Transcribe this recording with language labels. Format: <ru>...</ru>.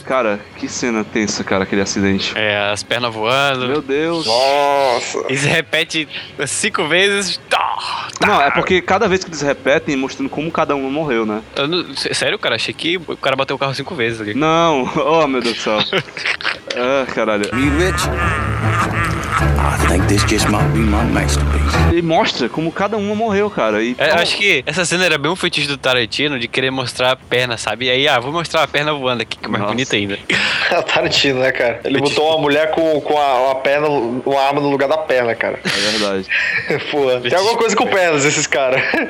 <pt>Cara, que cena tensa, cara, aquele acidente. É, as pernas voando. Meu Deus. Nossa. Eles repetem 5 vezes. Não, é porque cada vez que eles repetem, mostrando como cada um morreu, né? Sério, cara? Achei que o cara bateu o carro 5 vezes aqui. Não. Oh, meu Deus do céu. Ah, caralho.</pt> <en>Me rich. I think this just might be my masterpiece.</en> <pt>Ele mostra como cada uma morreu, cara. Acho que essa cena era bem um feitiço do Tarantino de querer mostrar a perna, sabe? E aí, vou mostrar a perna voando aqui, que é mais bonita ainda. É o Tarantino, né, cara? Ele botou uma mulher com a perna, uma arma no lugar da perna, cara. É verdade. Pô, tem alguma coisa com pernas esses caras.</pt>